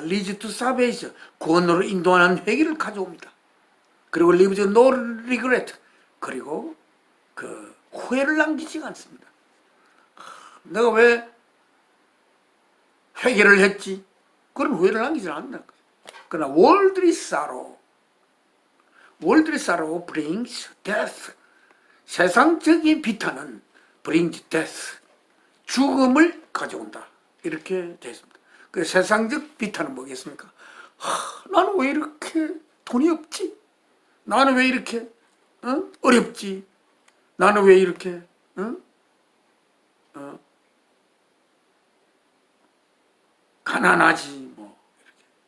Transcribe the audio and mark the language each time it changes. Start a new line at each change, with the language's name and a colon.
English: leads to salvation,
Korean: 구원으로 인도하는 회개를 가져옵니다. 그리고
English: leaves no regret,
Korean: 그리고 그 후회를 남기지가 않습니다. 내가 왜 회개를 했지? 그런 후회를 남기지 않는다. 그러나
English: worldly sorrow brings death,
Korean: 세상적인 비탄은
English: brings death,
Korean: 죽음을 가져온다. 이렇게 되어 있습니다. 그 세상적 비탄은 뭐겠습니까? 나는 왜 이렇게 돈이 없지? 나는 왜 이렇게 어렵지? 나는 왜 이렇게 가난하지? 뭐 이렇게.